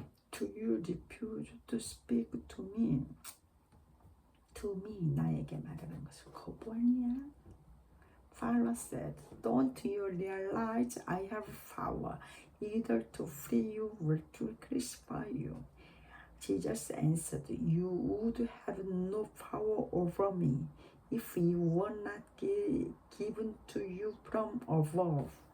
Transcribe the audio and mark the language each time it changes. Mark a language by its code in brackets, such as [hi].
[en] Do you refuse to speak to me? To me, [ko] 나에게 말하는 것을 거부하냐? [en] Pilate said, "Don't you realize I have power either to free you or to crucify you?" Jesus answered, "You would have no power over me if it were not given to you from above."